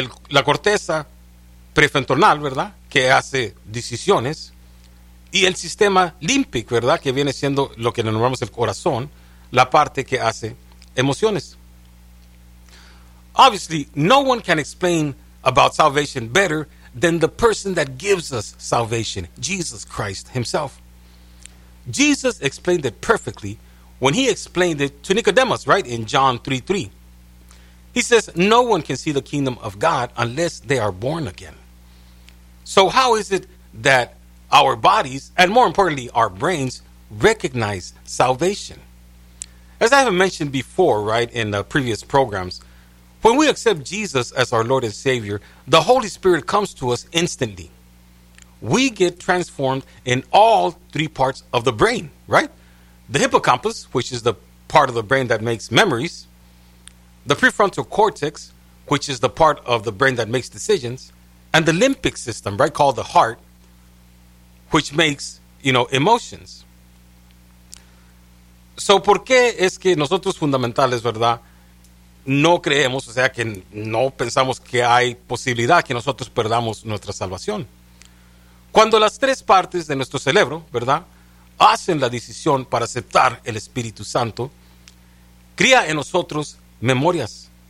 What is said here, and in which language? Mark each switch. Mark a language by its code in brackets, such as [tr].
[es] La corteza prefrontal, ¿verdad?, que hace decisiones. Y el sistema límbico, ¿verdad?, que viene siendo lo que denominamos el corazón, la parte que hace emociones. [en] Obviously, no one can explain about salvation better than the person that gives us salvation, Jesus Christ himself. Jesus explained it perfectly when he explained it to Nicodemus, right, in John 3:3. He says, no one can see the kingdom of God unless they are born again. So how is it that our bodies, and more importantly, our brains, recognize salvation? As I have mentioned before, right, in previous programs, when we accept Jesus as our Lord and Savior, the Holy Spirit comes to us instantly. We get transformed in all three parts of the brain, right? The hippocampus, which is the part of the brain that makes memories, the prefrontal cortex, which is the part of the brain that makes decisions, and the limbic system, right, called the heart, which makes, you know, emotions. [es] So, ¿por qué es que nosotros fundamentales, verdad, no creemos, o sea, que no pensamos que hay posibilidad que nosotros perdamos nuestra salvación? Cuando las tres partes de nuestro cerebro, verdad, hacen la decisión para aceptar el Espíritu Santo, crea en nosotros memorias.